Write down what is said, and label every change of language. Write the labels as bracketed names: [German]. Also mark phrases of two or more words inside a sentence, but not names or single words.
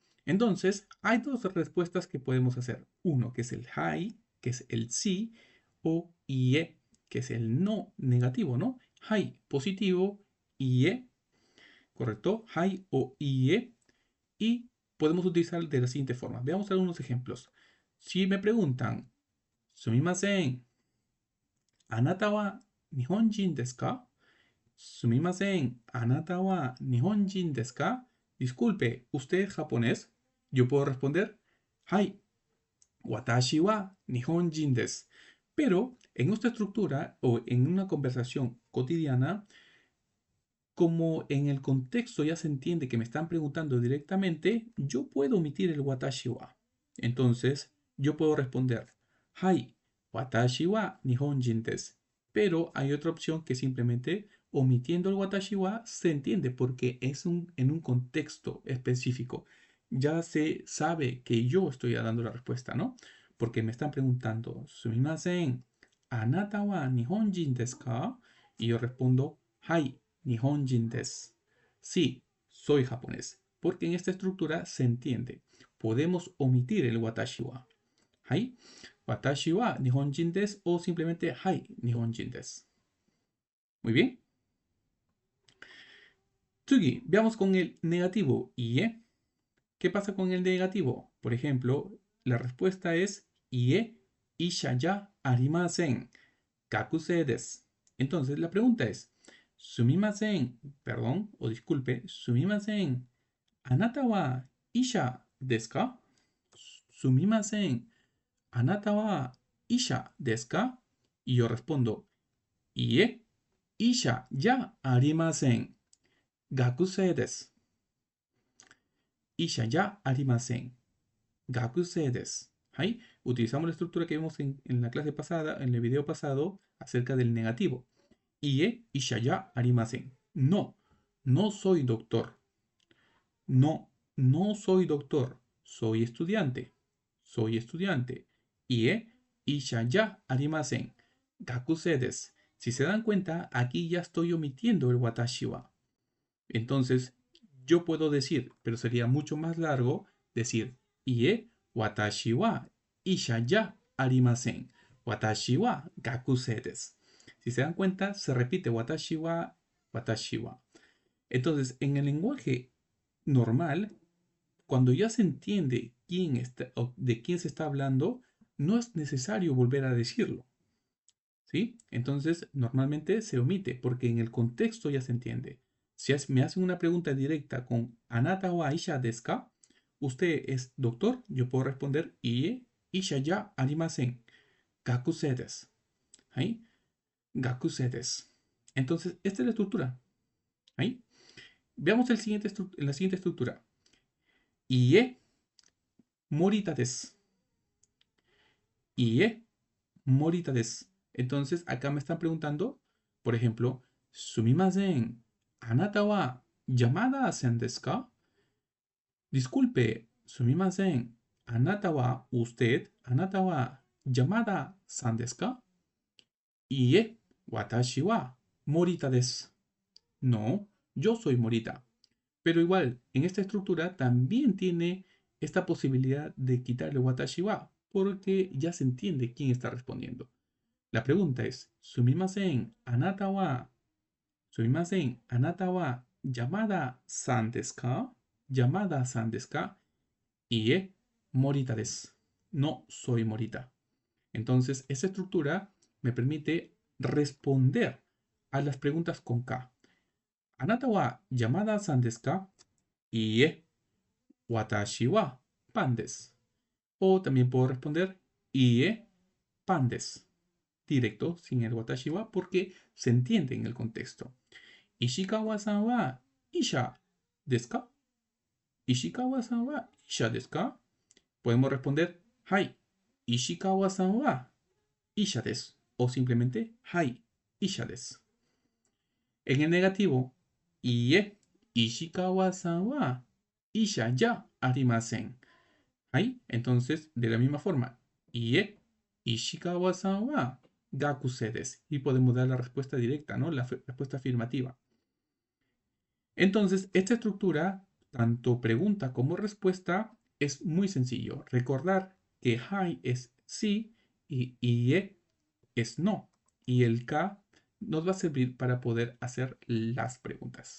[Spanish] Entonces, hay dos respuestas que podemos hacer. Uno, que es el hai, que es el sí, o ie, que es el no negativo, ¿no? Hai positivo, ie, ¿correcto? Hai o ie. Y podemos utilizar de la siguiente forma. Veamos algunos ejemplos. Si me preguntan, [Japanese] すみません、あなたは日本人ですか? すみません、あなたは日本人ですか? [Spanish] Disculpe, ¿usted es japonés? Yo puedo responder, [Japanese] はい、私は日本人です. [Spanish] Pero en nuestra estructura o en una conversación cotidiana, como en el contexto ya se entiende que me están preguntando directamente, yo puedo omitir el [Japanese] 私は. [Spanish] Entonces, yo puedo responder, [Japanese] はい、私は日本人です. [Spanish] Pero hay otra opción que simplemente omitiendo el [Japanese] 私は [Spanish] se entiende porque es en un contexto específico. Ya se sabe que yo estoy dando la respuesta, ¿no? Porque me están preguntando, [Japanese] すみません、あなたは日本人ですか? [Spanish] Y yo respondo, [Japanese] はい、日本人です. [Spanish] Sí, soy japonés. Porque en esta estructura se entiende. Podemos omitir el [Japanese] 私は. はい、私は日本人です [Spanish] o simplemente [Japanese] はい、日本人です. [Spanish] Muy bien. Tsugi, veamos con el negativo ie. ¿Qué pasa con el negativo? Por ejemplo, la respuesta es [Japanese] いいえ医者じゃありません. 学生です. [Spanish] Entonces, la pregunta es, sumimasen, perdón, o disculpe, [Japanese] すみません、あなたは医者ですか? すみません、あなたは医者ですか? [Spanish] Y yo respondo, [Japanese] いいえ医者じゃありません. 学生です. 医者じゃありません. 学生です. [Spanish] Ahí utilizamos la estructura que vimos en la clase pasada, en el video pasado, acerca del negativo. [Japanese] いいえ医者じゃありません. [Spanish] No, no soy doctor. No, no soy doctor. Soy estudiante. Soy estudiante. [Japanese] いいえ医者じゃありません. 学生です. [Spanish] Si se dan cuenta, aquí ya estoy omitiendo el [Japanese] 私は. [Spanish] Entonces, yo puedo decir, pero sería mucho más largo, decir, [Japanese] いいえ私は医者じゃありません. 私は学生です. [Spanish] Si se dan cuenta, se repite [Japanese] 私は、私は. [Spanish] Entonces, en el lenguaje normal, cuando ya se entiende de quién se está hablando, no es necesario volver a decirlo. ¿Sí? Entonces, normalmente se omite porque en el contexto ya se entiende. Si me hacen una pregunta directa con [Japanese] あなたは医者ですか? [Spanish] ¿Usted es doctor? Yo puedo responder [Japanese] いいえ医者じゃありません. 学生です. [Spanish] ¿Ahí? [Japanese] 学生です. [Spanish] Entonces, esta es la estructura. ¿Ahí? Veamos la siguiente estructura. [Japanese] いいえ森田です. いいえ森田です. [Spanish] Entonces, acá me están preguntando, por ejemplo, [Japanese] すみません、あなたは山田さんですか? Disculpe, すみません、あなたは usted, あなたは山田さんですか? いいえ、私は森田です. [Spanish] No, yo soy Morita. Pero igual, en esta estructura también tiene esta posibilidad de quitarle [Japanese] 私は, [Spanish] porque ya se entiende quién está respondiendo. La pregunta es, [Japanese] すみません、あなたは山田さんですか? 山田さんですか？いいえ、森田です. [Spanish] No soy Morita. Entonces, esa estructura me permite responder a las preguntas con K. [Japanese] あなたは山田さんですか？いいえ、私はパンです. [Spanish] O también puedo responder, [Japanese] いいえ、パンです. [Spanish] Directo, sin el [Japanese] 私は, [Spanish] porque se entiende en el contexto. [Japanese] 石川さんは医者ですか? 石川さんは医者ですか? [Spanish] Podemos responder, [Japanese] はい、石川さんは医者です. [Spanish] O simplemente, [Japanese] はい、医者です. [Spanish] En el negativo, [Japanese] いいえ、石川さんは医者じゃありません. [Spanish] Ahí, entonces, de la misma forma, [Japanese] いいえ、石川さんは学生です. [Spanish] Y podemos dar la respuesta directa, ¿no? La respuesta afirmativa. Entonces, esta estructura, tanto pregunta como respuesta, es muy sencillo. Recordar que hi es sí y ie es no. Y el K nos va a servir para poder hacer las preguntas.